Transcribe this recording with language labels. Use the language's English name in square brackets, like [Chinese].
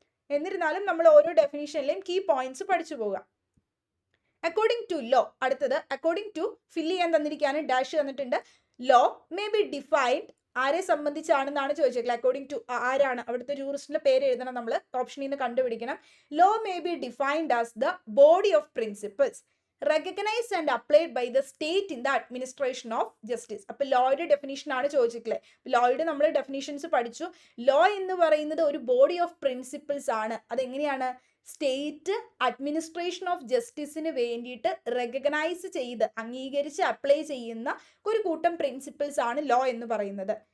[Malayalam] എന്നിരുന്നാലും നമ്മൾ ഓരോ ഡെഫിനിഷനിലെയും കീ പോയിന്റ്സ് പഠിച്ചു പോവുക. [English] according to law, [Malayalam] അടുത്തത് അക്കോർഡിംഗ് ടു ഫില്ല് ചെയ്യാൻ തന്നിരിക്കുകയാണ്, ഡാഷ് തന്നിട്ടുണ്ട്. [English] law may be defined, [Malayalam] ആരെ സംബന്ധിച്ചാണെന്നാണ് ചോദിച്ചേക്കുന്നത്. അക്കോർഡിംഗ് ടു ആരാണ്? അവിടുത്തെ ജൂറിസ്റ്റിന്റെ പേര് എഴുതണം നമ്മൾ, ഓപ്ഷനിൽ നിന്ന് കണ്ടുപിടിക്കണം. [English] Law may be defined as the body of principles recognized and applied by the state in the administration of justice. [Malayalam] അപ്പൊ ലോയുടെ ഡെഫിനിഷൻ ആണ് ചോദിച്ചിട്ടില്ലേ. ലോയുടെ നമ്മൾ ഡെഫിനിഷൻസ് പഠിച്ചു. ലോ എന്ന് പറയുന്നത് ഒരു ബോഡി ഓഫ് പ്രിൻസിപ്പിൾസ് ആണ്. അതെങ്ങനെയാണ്? സ്റ്റേറ്റ് അഡ്മിനിസ്ട്രേഷൻ ഓഫ് ജസ്റ്റിസിന് വേണ്ടിയിട്ട് റെക്കഗ്നൈസ് ചെയ്ത് അംഗീകരിച്ച് അപ്ലൈ ചെയ്യുന്ന ഒരു കൂട്ടം പ്രിൻസിപ്പിൾസ് ആണ് ലോ എന്ന് പറയുന്നത്.